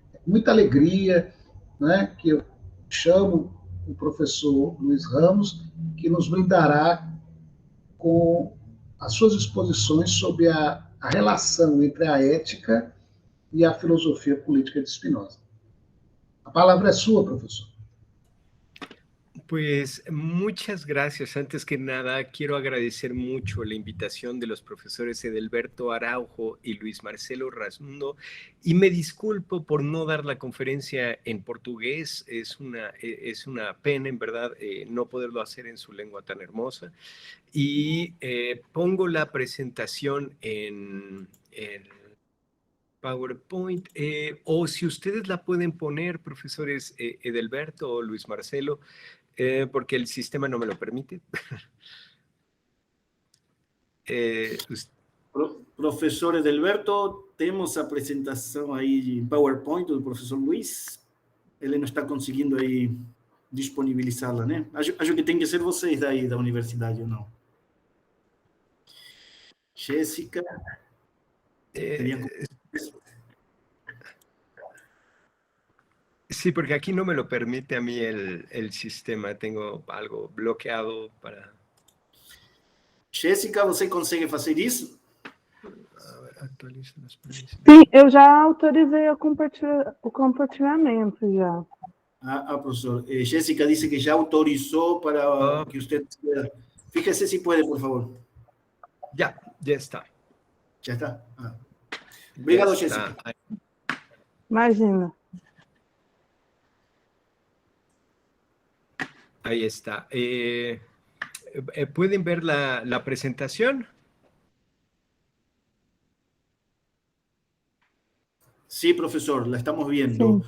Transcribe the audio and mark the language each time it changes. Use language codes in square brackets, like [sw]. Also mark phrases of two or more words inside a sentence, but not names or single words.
[pt] Muita alegria, né, que eu chamo o professor Luiz Ramos, que nos brindará com as suas exposições sobre a relação entre a ética e a filosofia política de Spinoza. A palavra é sua, professor. [es] Pues muchas gracias. Antes que nada, quiero agradecer mucho la invitación de los profesores Edelberto Araujo y Luis Marcelo Rasundo, y me disculpo por no dar la conferencia en portugués. Es una pena, en verdad, no poderlo hacer en su lengua tan hermosa. Y pongo la presentación en PowerPoint, o si ustedes la pueden poner, profesores Edelberto o Luis Marcelo, porque el sistema no me lo permite. [pt] Professor Edelberto, temos a apresentação aí em PowerPoint do professor Luiz. Ele não está conseguindo aí disponibilizá-la, né? Acho que tem que ser vocês daí da universidade, ou não? Jéssica. [es] Sí, porque aquí no me lo permite a mí el sistema. Tengo algo bloqueado para... [pt] Jéssica, você consegue fazer isso? [es] Actualiza las premisas. [pt] Sim, eu já autorizei o compartilhamento já. Professor. Jéssica disse que já autorizou para que você... [es] Fíjese se pode, por favor. Ya está. [pt] Já está? Obrigado, Jéssica. Imagina. [es] Ahí está. ¿Pueden ver la presentación? Sí, profesor, la estamos viendo.